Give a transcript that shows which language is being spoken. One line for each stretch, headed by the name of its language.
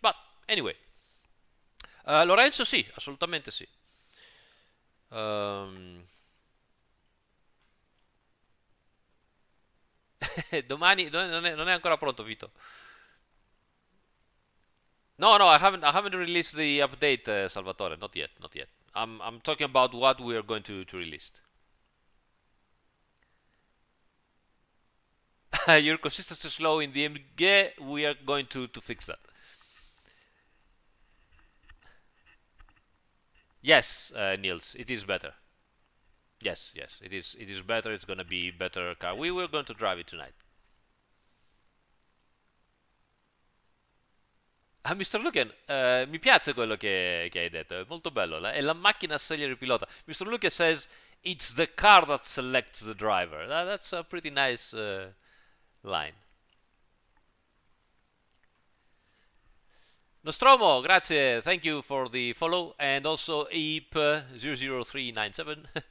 English: But anyway,
Italian: Lorenzo sì, assolutamente sì. Domani non è ancora pronto, Vito.
English: No, I haven't released the update, Salvatore. Not yet, not yet. I'm talking about what we are going to release. Your consistency is slow in the MG. We are going to fix that. Yes, Niels, it is better. Yes, it is. It is better. It's gonna be better car. We were going to drive it tonight. Ah, Mr.
Italian: Lucan, mi piace quello che hai detto, è molto bello. È la macchina a scegliere il pilota.
English: Mr. Lucan says it's the car that selects the driver. That's a pretty nice line. Nostromo, grazie, thank you for the follow, and also EEP00397.